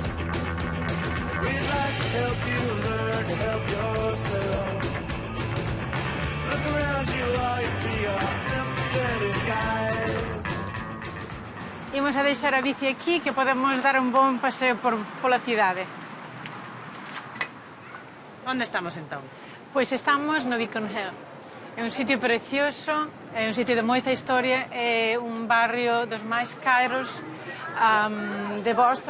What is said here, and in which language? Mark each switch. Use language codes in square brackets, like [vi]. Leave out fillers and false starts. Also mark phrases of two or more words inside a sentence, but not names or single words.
[en] We'd like to help you learn to help yourself. Look around you, all you see are sympathetic eyes. [gl] Imos a deixar a bici aquí, que podemos dar un bon paseo pola cidade. Onde estamos, entón? Pois estamos no Beacon Hill. É un sitio precioso, é un sitio de moita historia, é un barrio dos máis caros de Boston.